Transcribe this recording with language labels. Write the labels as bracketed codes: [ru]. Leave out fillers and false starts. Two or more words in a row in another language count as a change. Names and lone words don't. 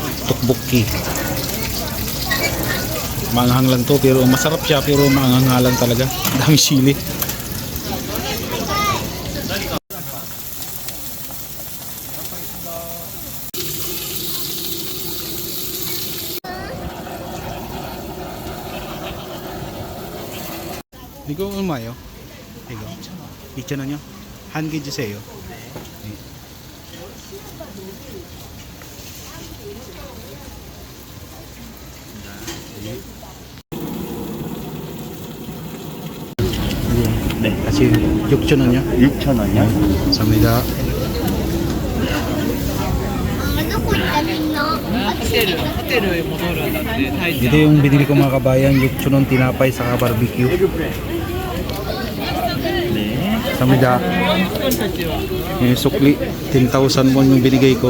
[tl] tteokbokki. Maanghang lang to pero masarap siya, pero maanghang nga lang talaga. Dami sili. [ko] 이거 얼마예요? 이거 2,000원이요? 한 개 주세요. 네. 네, 같이 6,000원이요? 6,000원이요? 감사합니다. [tl] Ito yung binili ko mga kabayan, 6,000원 tinapay saka barbecue. Samida. Yung sukli, 10,000 won yung binigay ko.